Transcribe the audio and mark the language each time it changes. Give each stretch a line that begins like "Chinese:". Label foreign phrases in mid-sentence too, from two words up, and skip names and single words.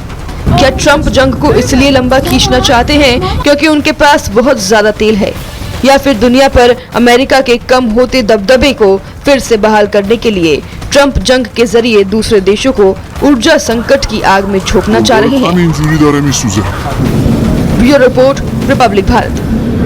Hindi: ट्रंप जंग को इसलिए लंबा खींचना चाहते हैं क्योंकि उनके पास बहुत ज्यादा तेल है? या फिर दुनिया पर अमेरिका के कम होते दबदबे को फिर से बहाल करने के लिए ट्रंप जंग के जरिए दूसरे देशों को ऊर्जा संकट की आग में झोंकना चाह रहे हैं।
Persian: همینجوری داره میسوزه.
Hindi: ब्यूरो रिपोर्ट, रिपब्लिक भारत।